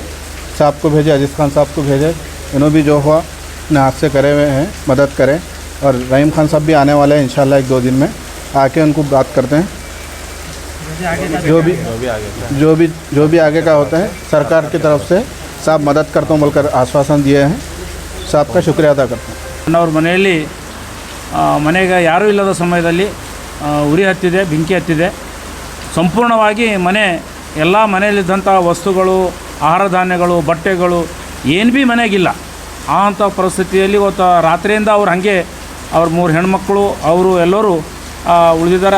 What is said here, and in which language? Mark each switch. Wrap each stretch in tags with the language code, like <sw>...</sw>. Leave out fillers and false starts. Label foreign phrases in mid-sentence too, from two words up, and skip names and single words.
<hi>साहब को भेजे, अजीज़ खान साहब को भेजे, इन्होंने भी जो हुआ अपने हाथ से करे हुए हैं, मदद करें। और रहीम खान साहब भी आने वाले हैं इंशाल्लाह 1-2 दिन में, आके उनको बात करते हैं। जो भी आगे का होता है सरकार की तरफ से साहब मदद करता हूँ बोलकर आश्वासन दिए हैं। साहब का शुक्रिया अदा करता हूँ।</hi> <kn>ಅವ್ರ ಮನೆಯಲ್ಲಿ ಮನೆಗೆ ಯಾರೂ ಇಲ್ಲದ ಸಮಯದಲ್ಲಿ ಉರಿ ಹತ್ತಿದೆ, ಬೆಂಕಿ ಹತ್ತಿದೆ, ಸಂಪೂರ್ಣವಾಗಿ ಮನೆ ಎಲ್ಲ ಮನೆಯಲ್ಲಿದ್ದಂಥ ವಸ್ತುಗಳು, ಆಹಾರ ಧಾನ್ಯಗಳು, ಬಟ್ಟೆಗಳು ಏನು ಭೀ ಮನೆಗಿಲ್ಲ। ಆ ಅಂಥ ಪರಿಸ್ಥಿತಿಯಲ್ಲಿ ಇವತ್ತು ರಾತ್ರಿಯಿಂದ ಅವ್ರು ಹಾಗೆ ಅವ್ರ 3 ಹೆಣ್ಮಕ್ಳು ಅವರು ಎಲ್ಲರೂ ಉಳಿದಿದ್ದಾರೆ।</kn>